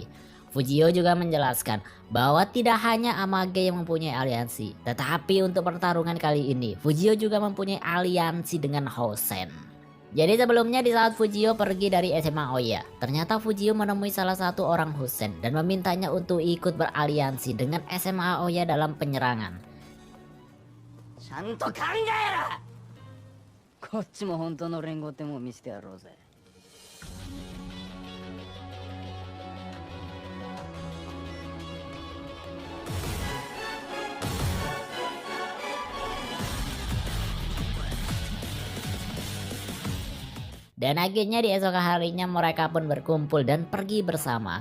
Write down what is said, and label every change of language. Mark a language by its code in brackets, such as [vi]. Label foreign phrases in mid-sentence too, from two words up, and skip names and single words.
[id] Fujio juga menjelaskan bahwa tidak hanya Amage yang mempunyai aliansi, tetapi untuk pertarungan kali ini Fujio juga mempunyai aliansi dengan Hosen. Jadi sebelumnya di saat Fujio pergi dari SMA Oya, ternyata Fujio menemui salah satu orang Hosen dan memintanya untuk ikut beraliansi dengan SMA Oya dalam penyerangan. [ja] ちゃんと考えろ。こっちも本当の連合ってもん見せてやろうぜ。 [id] Dan akhirnya di esok harinya mereka pun berkumpul dan pergi bersama.